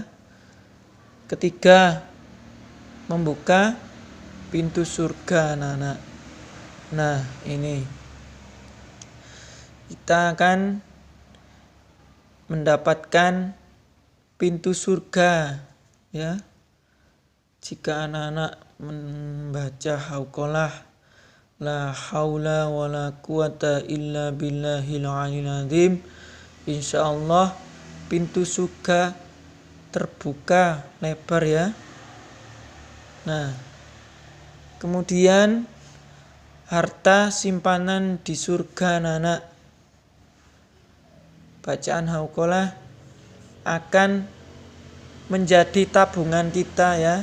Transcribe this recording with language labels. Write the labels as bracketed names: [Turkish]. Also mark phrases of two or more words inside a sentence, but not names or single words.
[Indonesian] Ketiga, membuka pintu surga anak-anak. Nah, ini kita akan mendapatkan pintu surga ya, jika anak-anak membaca hauqalah [Arabic] لا حول ولا قوة إلا بالله العلي العظيم. [Indonesian] Insyaallah pintu surga terbuka lebar ya. Nah, kemudian harta simpanan di surga anak-anak. Bacaan hauqalah akan menjadi tabungan kita ya.